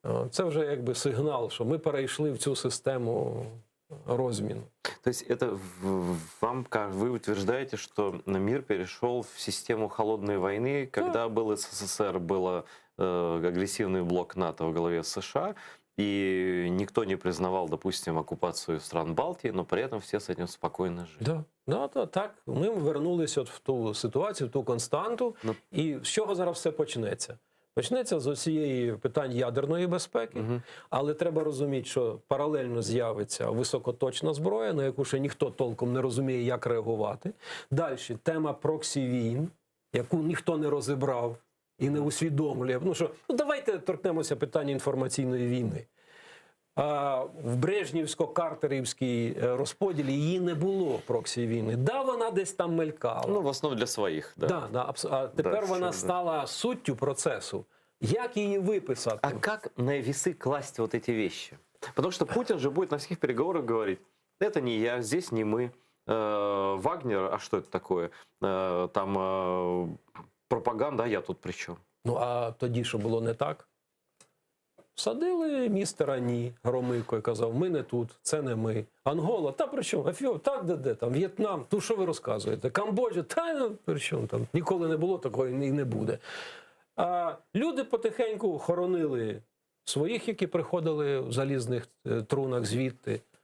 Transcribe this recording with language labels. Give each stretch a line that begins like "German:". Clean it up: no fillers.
Ukrainian: Це вже якби сигнал, що ми перейшли в цю систему розміну.
Russian: То есть это вы утверждаете, что мир перешел в систему холодной войны, когда был СССР, был агрессивный блок НАТО во главе с США, и никто не признавал, допустим, оккупацию стран Балтии, но при этом все с этим спокойно жили.
Ukrainian: Да, так. Ми вернулися от в ту ситуацію, в ту константу. І з чого зараз все почнеться? Почнеться з усієї питань ядерної безпеки, але треба розуміти, що паралельно з'явиться високоточна зброя, на яку ще ніхто толком не розуміє, як реагувати. Далі тема проксі-війн, яку ніхто не розібрав і не усвідомлює. Давайте торкнемося питання інформаційної війни. В Брежнівсько-картерівській розподілі її не було, проксі-війни. Да, вона десь там мелькала.
Russian: Ну, в основном для своих, да.
Ukrainian: А тепер вона стала суттю процесу. Як її виписати?
Russian: А как на весы класть вот эти вещи? Потому что Путин же будет на всех переговорах говорить, это не я, здесь не мы. Вагнер, а что это такое? Там пропаганда, а я тут при чем?
Ukrainian: Ну, а тоді, що було не так? Садили містера Ні, Громико, і казав, ми не тут, це не ми. Ангола, та при чому? Афіо, так, де там, В'єтнам, то що ви розказуєте? Камбоджа, та при чому там? Ніколи не було такого і не буде. А люди потихеньку хоронили своїх, які приходили в залізних трунах звідти.